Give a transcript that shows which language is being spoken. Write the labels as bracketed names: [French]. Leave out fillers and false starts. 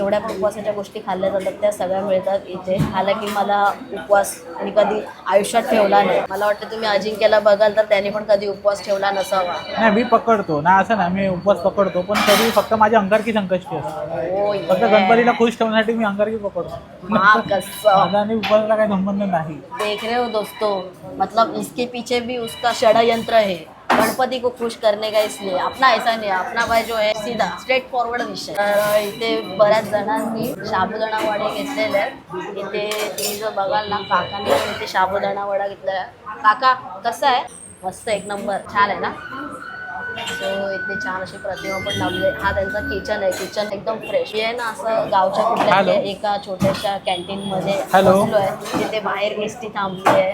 [Marathi] जेवढ्या पण उपवासाच्या गोष्टी खाल्ल्या जातात त्या सगळ्या मिळतात इथे. हालाकी मला उपवास मी कधी आयुष्यात ठेवला नाही. मला वाटतं तुम्ही अजिंक्यला बघाल तर त्याने पण कधी उपवास ठेवला नसावा. नाही मी पकडतो ना, असं ना, मी उपवास पकडतो, पण तरी फक्त माझी अंगारकी संकष्टी असते. फक्त गणपतीला खुश ठेवण्यासाठी मी अंगारकी पकडतो. माझा आणि उपवासाला काही संबंध नाही. [Hindi] देख रहे हो दोस्तों, मतलब इसके पीछे भी उसका षड्यंत्र है गणपति को खुश करने का. इसलिए अपना ऐसा नहीं है, अपना भाई जो है सीधा स्ट्रेट फॉरवर्ड विषय. [Marathi] तर इथे बऱ्याच जणांनी साबुदाणा वडे घेतलेले आहेत. इथे तुम्ही जर बघाल ना, काकांनी पण इथे साबुदाणा वडा घेतलेला आहे. काका कसं आहे? मस्त, एक नंबर, छान आहे ना. सो इथे छान अशी प्रतिमा पण लावली आहे. हा त्यांचा किचन आहे. किचन एकदम फ्रेश आहे ना. असं गावच्या कुठल्या एका छोट्याशा कॅन्टीन मध्ये बसलोय, तिथे बाहेर एसटी थांबली आहे.